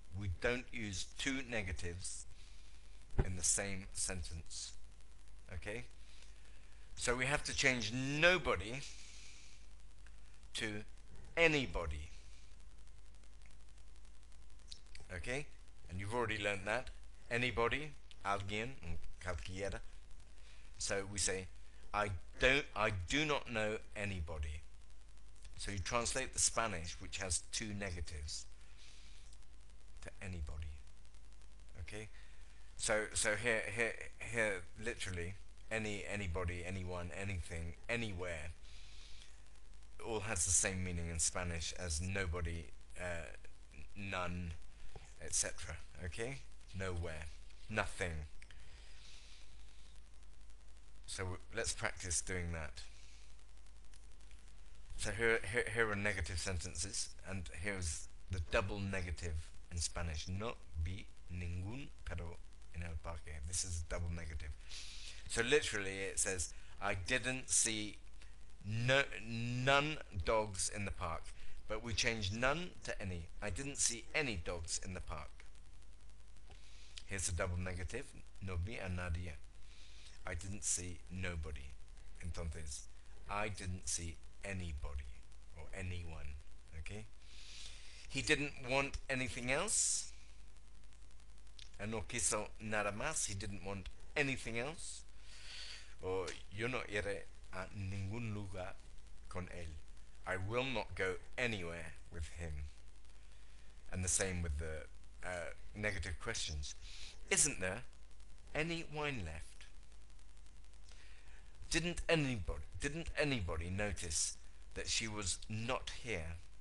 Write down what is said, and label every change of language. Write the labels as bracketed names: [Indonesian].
[English] We don't use two negatives in the same sentence. Okay? So we have to change nobody to anybody. Okay? And you've already learned that. [Spanish] Anybody, alguien, cualquiera. [English] So we say, I do not know anybody. So you translate the Spanish, which has two negatives, to anybody. Okay? So here literally, anybody, anyone, anything, anywhere, all has the same meaning in Spanish as nobody, none, etc. Okay? Nowhere. Nothing. So let's practice doing that. So here are negative sentences, and here's the double negative in Spanish. [Spanish] No vi ningún perro en el parque. [English] This is double negative. So literally it says, I didn't see none dogs in the park. But we changed none to any. I didn't see any dogs in the park. Here's a double negative. [Spanish] No vi a nadie. [English] I didn't see nobody. [Spanish] Entonces, [English] I didn't see anybody or anyone. Okay? He didn't want anything else. [Spanish] No quiso nada más. [English] He didn't want anything else. [Spanish] Or yo no iré a ningún lugar con él. [English] I will not go anywhere with him. And the same with the negative questions. Isn't there any wine left? Didn't anybody notice that she was not here?